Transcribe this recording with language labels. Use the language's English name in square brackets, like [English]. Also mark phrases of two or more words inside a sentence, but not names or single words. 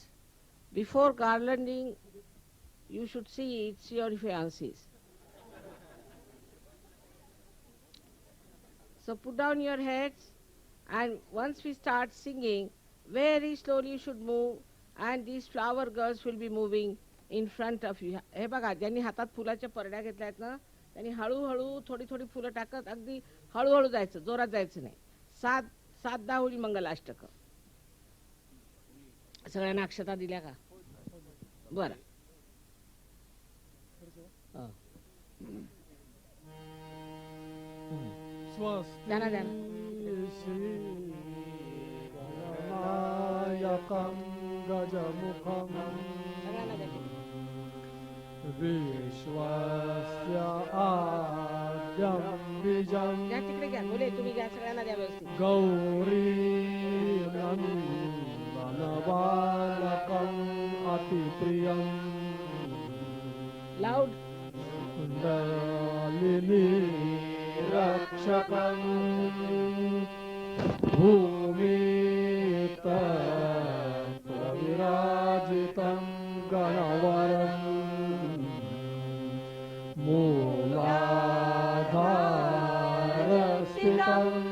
[English] Before garlanding, you should see it's your fiancés. So put down your heads, and once we start singing, very slowly you should move, and these flower girls will be moving in front of you. [Marathi] हे बघा, ज्यांनी हातात फुलाच्या परड्या घेतल्या आहेत ना, त्यांनी हळूहळू थोडी थोडी फुलं टाकत अगदी हळूहळू जायचं, जोरात जायचं नाही. 7-10 होईल मंगलाष्टक. सगळ्यांना अक्षता दिल्या का? बरं. द्या ना. [Sanskrit] गणनायकं गजमुखं विश्वस्य आद्यं बीजं [Marathi] घ्या तिकडे घ्या. मुले तुम्ही घ्या, सगळ्यांना द्या व्यवस्थित. [Sanskrit] गौरीनन्दनबालकम् अतिप्रियं [Marathi] लाऊड. [Sanskrit] कुण्डलिनी रक्षकं भूमितत्र विराजितं गणवरं मूलाधारस्थितं